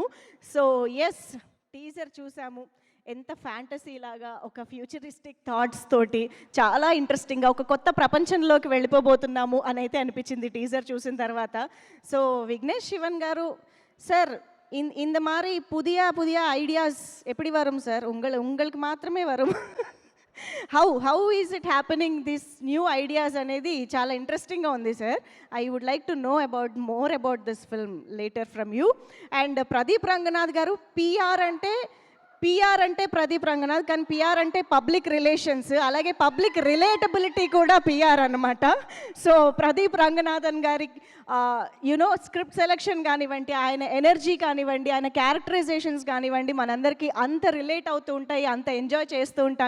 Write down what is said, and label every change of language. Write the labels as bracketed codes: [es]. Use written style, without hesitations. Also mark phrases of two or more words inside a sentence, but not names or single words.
[en] so yes, [te] టీజర్ చూసాము. ఎంత ఫ్యాంటసీ లాగా ఒక [en] futuristic thoughts [te] తోటి చాలా ఇంట్రెస్టింగ్గా ఒక కొత్త ప్రపంచంలోకి వెళ్ళిపోబోతున్నాము అని అయితే అనిపించింది టీజర్ చూసిన తర్వాత. సో విఘ్నేష్ శివన్ గారు సార్, [ta] இந்த மாதிரி புதிய புதிய ஐடியாஸ் எப்படி வரும் சார்? உங்களுக்கு మాత్రమే వரும். [en] how is it happening this new ideas [te] అనేది చాలా ఇంట్రెస్టింగ్గా ఉంది సార్. [en] I would like to know more about this film later from you. [te] అండ్ ప్రదీప్ రంగనాథ్ గారు, పిఆర్ అంటే ప్రదీప్ రంగనాథ్, కానీ పిఆర్ అంటే [en] public relations, [te] అలాగే [en] public relatability [te] కూడా పిఆర్ అనమాట. సో ప్రదీప్ రంగనాథన్ గారి [en] you know script selection [te] కానివ్వండి, ఆయన ఎనర్జీ కానివ్వండి, ఆయన క్యారెక్టరైజేషన్స్ కానివ్వండి, మనందరికీ అంత రిలేట్ అవుతూ ఉంటాయి, అంత ఎంజాయ్ చేస్తూ ఉంటాం.